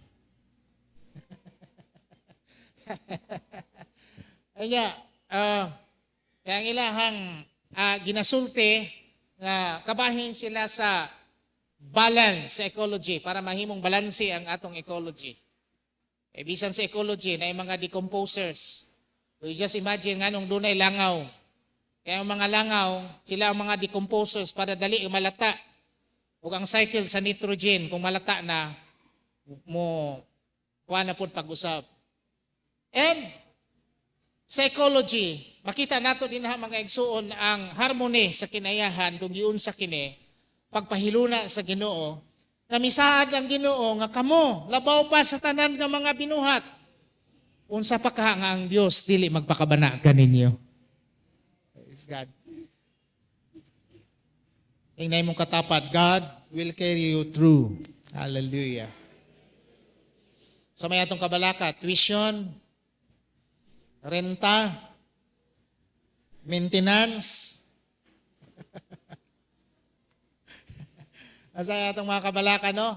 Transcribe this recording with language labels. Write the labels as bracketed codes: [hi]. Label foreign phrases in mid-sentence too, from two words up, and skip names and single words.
[ceb] Kaya, kaya ang ilahang ginasulti nga kabahin sila sa balance sa ecology para mahimong balanse ang atong ecology. Bisan sa ecology na yung mga decomposers. [en] So you just imagine [ceb] nga nung dunay langaw. Kaya ang mga langaw, sila ang mga decomposers para dali malata. O ang cycle sa nitrogen, kung malata na, mo kuha na po pag-usap. And sa ecology, makita nato din ha mga igsuon ang harmony sa kinayahan kung giun sa kini, pagpahiluna sa Ginoo, na misaad ang Ginoo nga kamo, labaw pa sa tanan nga mga binuhat. Unsa pa ka nga ang Dios dili magpakabana kaninyo. [en] Praise God. [ceb] Ingay mong katapat, [en] God will carry you through. Hallelujah. [ceb] Sa may atong kabalaka, tuition, renta, maintenance. Asa atong mga kabalaka, no?